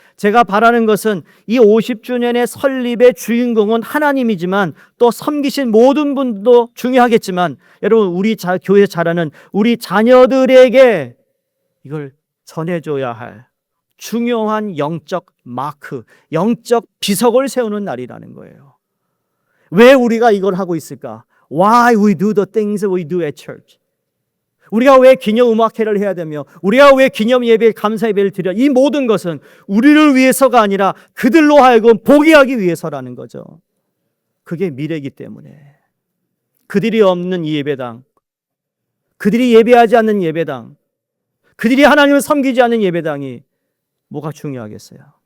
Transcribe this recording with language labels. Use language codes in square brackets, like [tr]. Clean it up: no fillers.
[ko] 제가 바라는 것은 이 50주년의 설립의 주인공은 하나님이지만 또 섬기신 모든 분도 중요하겠지만 여러분 우리 교회 자라는 우리 자녀들에게 이걸 전해줘야 할 중요한 영적 마크, 영적 비석을 세우는 날이라는 거예요. 왜 우리가 이걸 하고 있을까? [en] Why we do the things we do at church? [ko] 우리가 왜 기념 음악회를 해야 되며 우리가 왜 기념 예배, 감사 예배를 드려? 이 모든 것은 우리를 위해서가 아니라 그들로 하여금 보게 하기 위해서라는 거죠. 그게 미래이기 때문에 그들이 없는 이 예배당, 그들이 예배하지 않는 예배당, 그들이 하나님을 섬기지 않는 예배당이 뭐가 중요하겠어요?